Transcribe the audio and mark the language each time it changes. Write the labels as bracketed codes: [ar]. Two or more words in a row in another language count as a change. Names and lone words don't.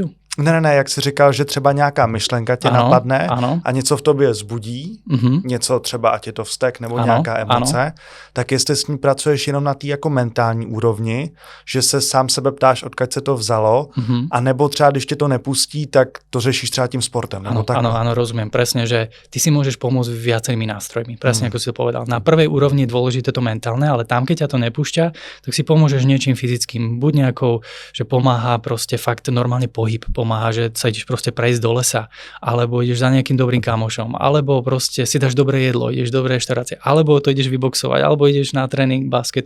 [cs] Ne, jak jsi říkal, že třeba nějaká myšlenka tě napadne a něco v tobě zbudí, něco třeba, ať je to vztek nebo nějaká emoce, tak jestli s ní pracuješ jenom na té jako mentální úrovni, že se sám sebe ptáš, odkud se to vzalo, a nebo třeba, když tě to nepustí, tak to řešíš třeba tím sportem. [sk] Áno, rozumiem presne, že ty si môžeš pomôcť viacerými nástrojmi. Presne ako si to povedal. Na prvej úrovni je dôležité to mentálne, ale tam, keď ťa to nepúšťa, tak si pomôžeš niečím fyzickým. Buď nejakou, že pomáha proste fakt normálne pohyb, pomáha, že sa ideš proste prejsť do lesa, alebo ideš za nejakým dobrým kamošom, alebo proste si dáš dobré jedlo, ideš do dobrej reštaurácie, alebo to ideš vyboxovať, alebo ideš na tréning basketu.